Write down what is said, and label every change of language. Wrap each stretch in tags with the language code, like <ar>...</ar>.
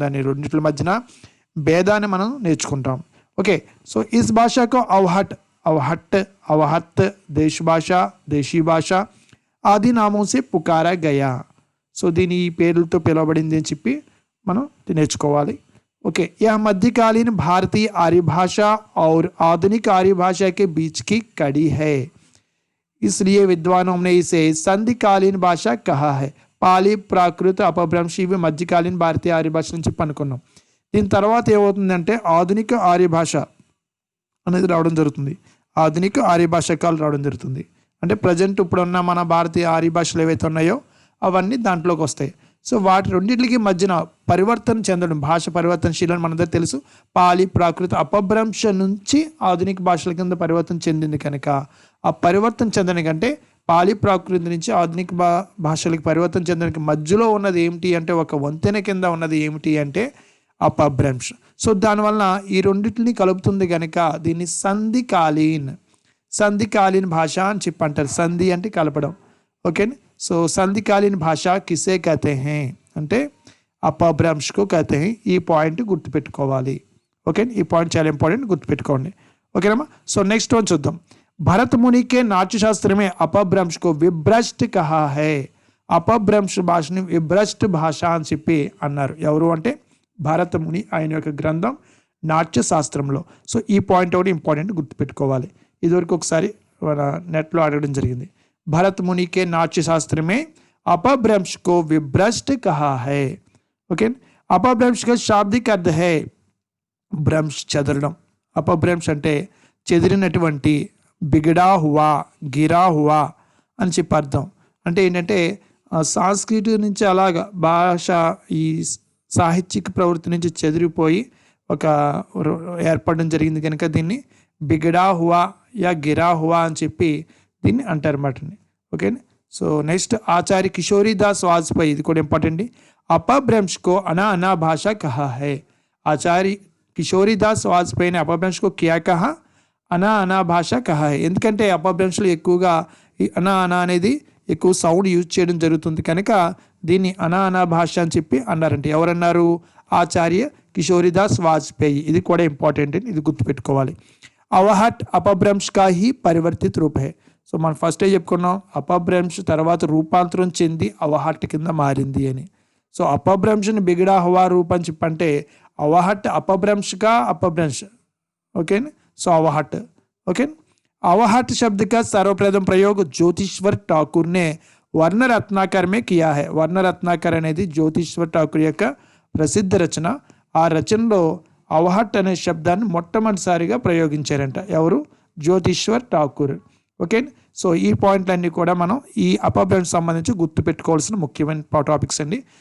<te>దాని రెండింటి మధ్యన భేదాన్ని మనం నేర్చుకుంటాం. ఓకే. సో ఇస్ భాషకు అవహట్, అవహట్, అవహత్, దేశ భాష, దేశీ భాష</te> <hi>ఆది నామం సే పుకారా గయా.</hi> <te>సో దీని ఈ పేర్లతో పిలువబడింది అని చెప్పి మనం నేర్చుకోవాలి.</te> <hi>ओके, यह मध्यकालीन भारतीय आर्य भाषा और आधुनिक आर्य भाषा के बीच की कड़ी है, इसलिए विद्वानों ने इसे संधिकालीन भाषा कहा है.</hi> <te>పాలి, ప్రాకృత, అపభ్రంశ్ ఇవి మధ్యకాలీన భారతీయ ఆర్య భాష నుంచి అనుకున్నాం. దీని తర్వాత ఏమవుతుందంటే ఆధునిక ఆర్య భాష అనేది రావడం జరుగుతుంది. ఆధునిక ఆర్య భాషకాలు రావడం జరుగుతుంది. అంటే ప్రజెంట్ ఇప్పుడున్న మన భారతీయ ఆర్య భాషలు ఏవైతే ఉన్నాయో అవన్నీ దాంట్లోకి వస్తాయి. సో వాటి రెండింటికి మధ్యన పరివర్తన చెందడం, భాష పరివర్తనశీలని మనందరూ తెలుసు. పాలి, ప్రాకృత, అపభ్రంశ నుంచి ఆధునిక భాషల కింద పరివర్తన చెందింది కనుక ఆ పరివర్తన చెందడం కంటే పాలి ప్రాకృతి నుంచి ఆధునిక భాషలకు పరివర్తన చెందడానికి మధ్యలో ఉన్నది ఏమిటి అంటే ఒక వంతెన కింద ఉన్నది ఏమిటి అంటే అపభ్రంశ. సో దానివల్ల ఈ రెండింటిని కలుపుతుంది కనుక దీన్ని సంధికాలీన భాష అని చెప్పి అంటారు. సంధి అంటే కలపడం. ఓకే. సో సంధికాలీన భాష</te> <hi>కిసే కహతే హై</hi> <te>అంటే అపభ్రంష్కు</te> <hi>కహతే హై.</hi> <te>ఈ పాయింట్ గుర్తుపెట్టుకోవాలి. ఓకే, ఈ పాయింట్ చాలా ఇంపార్టెంట్, గుర్తుపెట్టుకోండి. ఓకేనమ్మా. సో నెక్స్ట్ వన్ చూద్దాం.</te> <hi>भरत मुनि के नाट्यशास्त्र में अपभ्रंश को विभ्रष्ट कहा है.</hi> <te>अपभ्रंश భాషని విభ్రష్ట భాష అని చెప్పి అన్నారు. ఎవరు అంటే భరత ముని, ఆయన యొక్క గ్రంథం నాట్యశాస్త్రంలో. సో ఈ పాయింట్ ఒకటి ఇంపార్టెంట్, గుర్తుపెట్టుకోవాలి. ఇదివరకు ఒకసారి నెట్లో అడగడం జరిగింది.</te> <hi>భరత ముని కే నాట్యశాస్త్ర మే अपभ्रंश को विभ्रष्ट कहा है.</hi> <te>ఓకే.</te> <hi>अपभ्रंश का शाब्दिक अर्थ है భ్రంశ్,</hi> <te>చెదరడం. అపభ్రంశ్ అంటే చెదిరినటువంటి,</te> <hi>బిగడా హువా, గిరా హువా</hi> <te>అని చెప్పి అర్థం. అంటే ఏంటంటే సంస్కృతి నుంచి అలాగా భాష ఈ సాహిత్యక ప్రవృత్తి నుంచి చెదిరిపోయి ఒక ఏర్పడడం జరిగింది కనుక దీన్ని</te> <hi>బిగడా హువా యా గిరా హువా</hi> <te>అని చెప్పి దీన్ని అంటారు అన్నమాట. ఓకే. సో నెక్స్ట్ ఆచార్య కిషోరీదాస్ వాజ్పేయి, ఇది కూడా ఇంపార్టెంట్.</te> <hi>अपभ्रंश को अना भाषा कहा है. आचार्य किशोरीदास वाजपेयी ने अपभ्रंश को क्या कहा? అనా భాష కహా.</hi> <te>ఎందుకంటే అపభ్రంశలు ఎక్కువగా ఈ అనా అనేది ఎక్కువ సౌండ్ యూజ్ చేయడం జరుగుతుంది కనుక దీన్ని అనా భాష అని చెప్పి అన్నారంటే ఎవరన్నారు? ఆచార్య కిషోరిదాస్ వాజ్పేయి. ఇది కూడా ఇంపార్టెంట్, ఇది గుర్తుపెట్టుకోవాలి.</te> <hi>అవహట్ అపభ్రంశ్ కా హీ పరివర్తిత రూప్ హై.</hi> <te>సో మనం ఫస్టే చెప్పుకున్నాం అపభ్రంశ్ తర్వాత రూపాంతరం చెంది అవహట్ కింద మారింది అని. సో</te> <hi>अपभ्रंश बिगड़ा हुआ रूप</hi> <te>అని చెప్పంటే అవహట్</te> <hi>अपभ्रंश का अपभ्रंश. Okay so అవహట్. ओके అవహట్ शब्द का सर्वप्रथम प्रयोग ज्योतिश्वर ठाकुर ने वर्ण रत्नाकर में किया है.</hi> <te>वर्ण रत्नाकर అనేది జ్యోతిశ్వర్ ఠాకూర్ యొక్క ప్రసిద్ధ రచన. ఆ రచనలో అవహట్ అనే శబ్దాన్ని మొట్టమొదటిసారిగా ప్రయోగించారంట. ఎవరు? జ్యోతిశ్వర్ ఠాకూర్. ఓకే సో ఈ పాయింట్లన్నీ కూడా మనం ఈ అపభ్రంశ్ సంబంధించి గుర్తుపెట్టుకోవాల్సిన ముఖ్యమైన టాపిక్స్ అండి.</te>